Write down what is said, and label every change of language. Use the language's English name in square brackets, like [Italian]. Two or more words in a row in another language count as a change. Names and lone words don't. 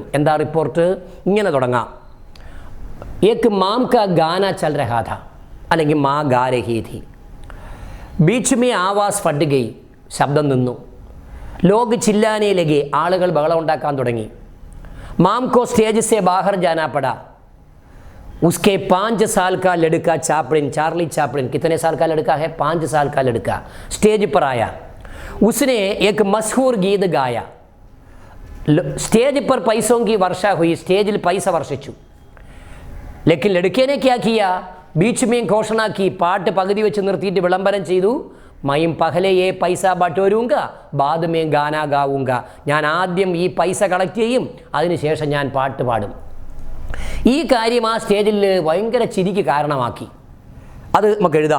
[Malayalam] എന്താ റിപ്പോർട്ട്? ഇങ്ങനെ തുടങ്ങാം, [Hindi] एक माँ का गाना चल रहा था, അല്ലെങ്കിൽ माँ गा रही थी, बीच में आवाज़ फट गई, [Malayalam] ശബ്ദം നിന്നു, [Hindi] लोग चिल्लाने लगे, [Malayalam] ആളുകൾ ബഹളം ഉണ്ടാക്കാൻ തുടങ്ങി, [Hindi] माँ को स्टेज से बाहर जाना पड़ा, उसके 5 साल का लड़का चापलिन, चार्ली चापलिन, कितने साल का लड़का है? 5 साल का लड़का स्टेज पर आया, उसने एक मशहूर गीत गाया. स्टेज पर पैसों की वर्षा हुई, [Malayalam] സ്റ്റേജിൽ പൈസ വർഷിച്ചു. [Hindi] लेकिन लड़के ने क्या किया? बीच में घोषणा की, [Malayalam] പാട്ട് പകുതി വെച്ച് നിർത്തിയിട്ട് വിളംബരം ചെയ്തു, [Hindi] मैं पहले ये पैसा बटोरूंगा बाद में गाना गाऊंगा, [Malayalam] ഞാൻ ആദ്യം ഈ പൈസ കളക്ട് ചെയ്യും, അതിനുശേഷം ഞാൻ പാട്ട് പാടും. ഈ കാര്യം ആ സ്റ്റേജിൽ ഭയങ്കര ചിരിക്ക് കാരണമാക്കി. അത് നമുക്ക് എഴുതാം.